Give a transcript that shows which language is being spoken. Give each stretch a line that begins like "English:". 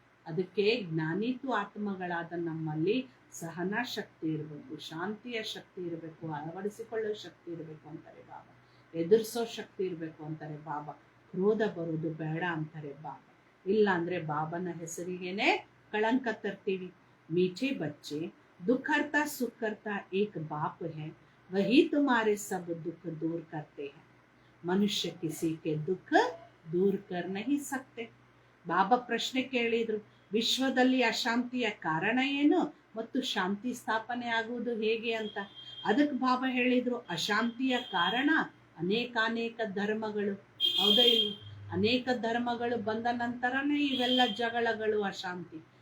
Kannada: ಅದಕ್ಕೆ ಜ್ಞಾನಿತು ಆತ್ಮಗಳಾದ ನಮ್ಮಲ್ಲಿ ಸಹನಾ ಶಕ್ತಿ ಇರಬೇಕು, ಶಾಂತಿಯ ಶಕ್ತಿ ಇರಬೇಕು, ಅಳವಡಿಸಿಕೊಳ್ಳೋ ಶಕ್ತಿ ಇರಬೇಕು ಅಂತಾರೆ ಬಾಬಾ. ಎದುರಿಸೋ ಶಕ್ತಿ ಇರಬೇಕು ಅಂತಾರೆ ಬಾಬಾ. ಕ್ರೋಧ ಬರೋದು ಬೇಡ ಅಂತಾರೆ ಬಾಬಾ. ಇಲ್ಲ ಅಂದ್ರೆ ಬಾಬನ ಹೆಸರಿಗೇನೆ ಕಳಂಕ ತರ್ತೀವಿ.
Hindi: मीठे बच्चे, दुख करता सुख करता एक बाप है, वही तुम्हारे सब दुख दूर करते हैं. मनुष्य किसी के दुख दूर कर नहीं सकते.
Kannada: ಬಾಬಾ ಪ್ರಶ್ನೆ ಕೇಳಿದ್ರು, ವಿಶ್ವದಲ್ಲಿ ಅಶಾಂತಿಯ ಕಾರಣ ಏನು ಮತ್ತು ಶಾಂತಿ ಸ್ಥಾಪನೆ ಆಗುವುದು ಹೇಗೆ ಅಂತ. ಅದಕ್ಕೆ ಬಾಬಾ ಹೇಳಿದ್ರು, ಅಶಾಂತಿಯ ಕಾರಣ ಅನೇಕಾನೇಕ ಧರ್ಮಗಳು. ಹೌದಾ ಇಲ್ಲ? ಅನೇಕ ಧರ್ಮಗಳು ಬಂದ ನಂತರನೇ ಇವೆಲ್ಲ ಜಗಳಗಳು, ಅಶಾಂತಿ.